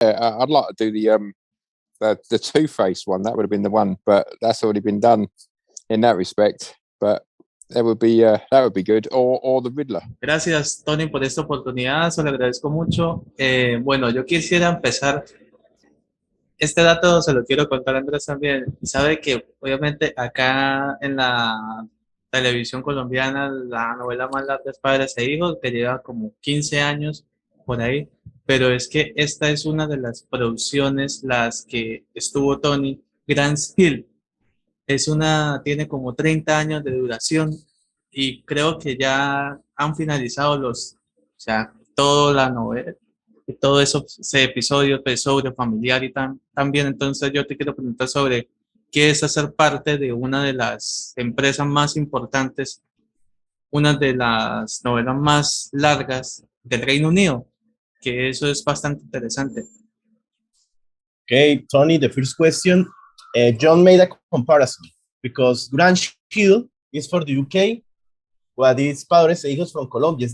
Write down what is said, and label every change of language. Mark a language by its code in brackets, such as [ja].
[en] I'd like to do the Two-Face one. That would have been the one, but that's already been done in that respect. But that would be good, or the Riddler. [es] Gracias, Tony, por esta oportunidad, se lo agradezco mucho. Bueno, yo quisiera empezar, este dato se lo quiero contar a Andrés también. Sabe que obviamente acá en la televisión colombiana la novela más larga es Padres e Hijos, que lleva como 15 años por ahí, pero es que esta es una de las producciones, las que estuvo Tony, Grand Hill. Tiene como 30 años de duración y creo que ya han finalizado o sea, toda la novela, y todo eso, ese episodio pues, sobre familiar y también. Entonces yo te quiero preguntar sobre qué es hacer parte de una de las empresas más importantes, una de las novelas más largas del Reino Unido, que eso es bastante interesante. [en] Okay, Tony, the first question. John made a comparison because Grand Hill is for the UK, what is Padres e Hijos from Colombia.